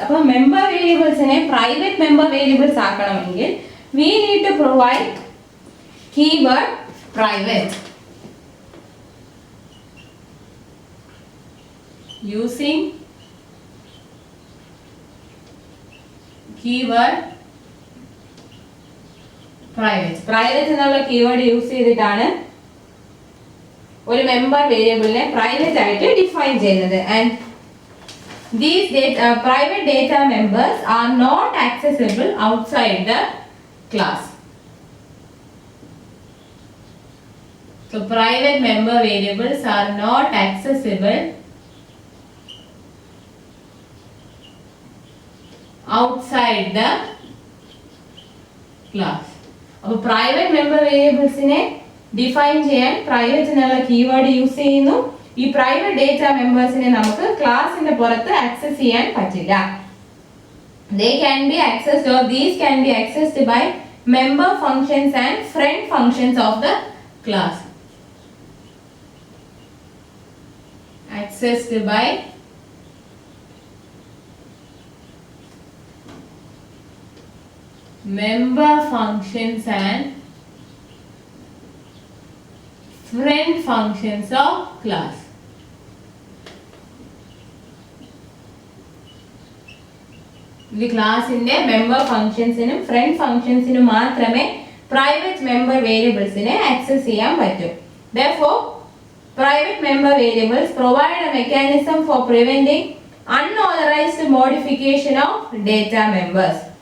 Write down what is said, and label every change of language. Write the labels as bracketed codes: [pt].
[ml] അപ്പോൾ member വേരിയബിൾസിനെ private member variables ആക്കണമെങ്കിൽ [en] we need to provide keyword private [ml] using keyword private എന്നുള്ള keyword use ചെയ്തിട്ടാണ് ഒരു member വേരിയബിളിനെ private ആയിട്ട് ഡിഫൈൻ ചെയ്യുന്നത്. [en] And these private data members are not accessible outside the class. So private member variables are not accessible outside the class. [ml] അപ്പോൾ private member വേരിയബിൾസിനെ define ചെയ്യാൻ private എന്നുള്ള keyword use ചെയ്യുന്നു. ഈ പ്രൈവറ്റ് ഡേറ്റ മെമ്പേഴ്സിനെ നമുക്ക് ക്ലാസിന്റെ പുറത്ത് ആക്സസ് ചെയ്യാൻ പറ്റില്ല. [en] They can be accessed or these can be accessed by member functions and friend functions of the class. Accessed by member functions and friend functions of class. [ml] ഈ ക്ലാസിന്റെ member ഫംഗ്ഷൻസിനും front ഫംഗ്ഷൻസിനും മാത്രമേ private member വേരിയബിൾസിനെ access ചെയ്യാൻ പറ്റൂ. [en] Therefore, private member variables provide a mechanism for preventing unauthorized modification of data members.